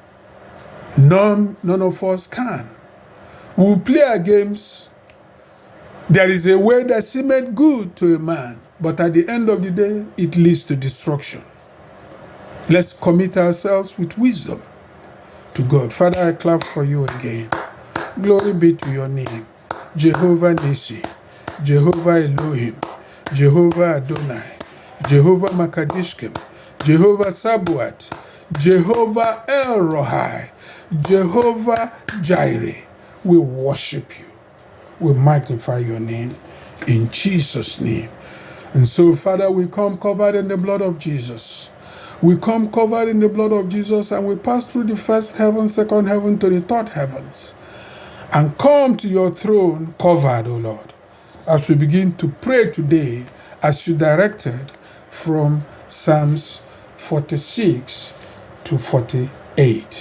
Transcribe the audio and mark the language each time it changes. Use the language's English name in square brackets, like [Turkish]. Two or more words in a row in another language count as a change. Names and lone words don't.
[English] None of us can. We will play our games. There is a way that seemeth good to a man, but at the end of the day, it leads to destruction. Let's commit ourselves with wisdom to God. Father, I clap for you again. Glory be to your name. Jehovah Nissi, Jehovah Elohim, Jehovah Adonai, Jehovah Makadishkem, Jehovah Sabuat, Jehovah El Rohai, Jehovah Jireh. We worship you. We magnify your name in Jesus' name. And so, Father, we come covered in the blood of Jesus. We come covered in the blood of Jesus, and we pass through the first heaven, second heaven, to the third heavens, and come to your throne covered, O Lord, as we begin to pray today, as you directed from Psalms 46 to 48.